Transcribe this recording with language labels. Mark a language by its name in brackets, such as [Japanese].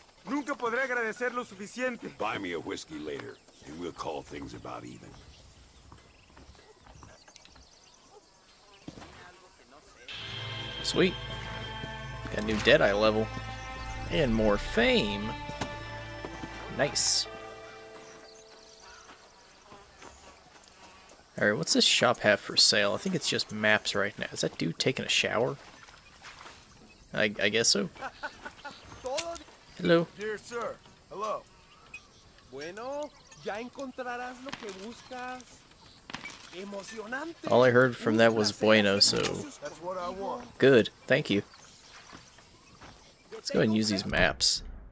[Spanish] Nunca podré agradecer lo suficiente. [English] Buy me a whiskey later, and we'll call things about even. Sweet. Got a new Deadeye level. And more fame. Nice. Alright, what's this shop have for sale? I think it's just maps right now. Is that dude taking a shower? I guess so. Hello. Dear sir. Hello. [Spanish] Bueno, ya encontrarás lo que buscas. Emocionante. [English] All I heard from that was bueno, so That's what I want. good. Thank you. Let's go ahead and use these maps.